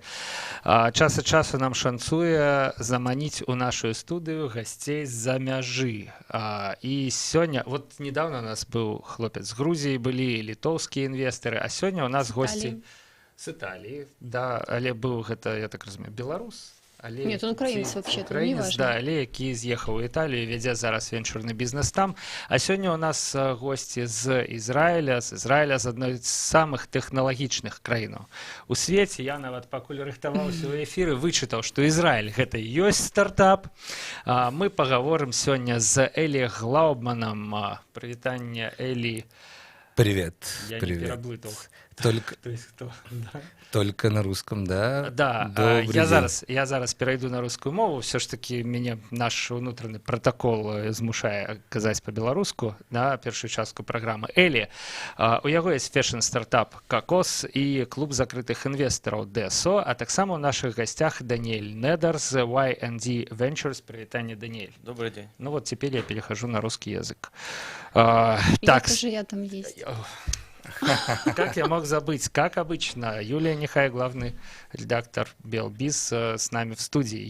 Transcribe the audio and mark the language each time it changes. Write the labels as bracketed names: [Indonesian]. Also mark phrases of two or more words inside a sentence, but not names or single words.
[Belarusian] Час ад часу нам шанцуе заманіць у нашу студыю гасцей з-за мяжы. І сёння, [Russian] вот недавно [Belarusian] у нас быў хлопец з Грузіі, былі літоўскія інвестары, а сёння у нас госці з Італіі. Да, але быў гэта, я так разумею, беларус. Але [Russian] нет, он украинец вообще-то, украинец, [Belarusian] да, але які з'ехаў у Італію, вядзе зараз венчурны бізнес там. А сёння у нас госці з Ізраіля, з адной з самых тэхналагічных краінаў у свеце. Я нават пакуль рыхтаваўся ў эфіры, вычытаў, што Ізраіль гэта і ёсць стартап. Мы пагаворым сёння з Элі Глаубманам. Прывітанне, Элі. [Russian] Привет. [Belarusian] Я [Russian] привет. [Belarusian] не пераблытаў. [Russian] Только... То есть кто? Да. Только на русском, да? [Belarusian] Да, я зараз перайду на рускую мову. Все ж таки мяне наш унутраны протакол змушае казаць па-беларуску на першую частку праграмы. Элі, у яго есть фэшн-стартап «Кокос» і клуб закрытых інвестараў «ДСО», а таксама [Russian] у наших гостях [Belarusian] Даниэль Недер з Y&D Ventures. Привитание, Даниэль. [Russian] Добрый день. Ну вот теперь я перехожу на русский язык. Я там есть. Как я мог забыть? Как обычно, Юлия Нехай, главный редактор Bell.biz, с нами в студии.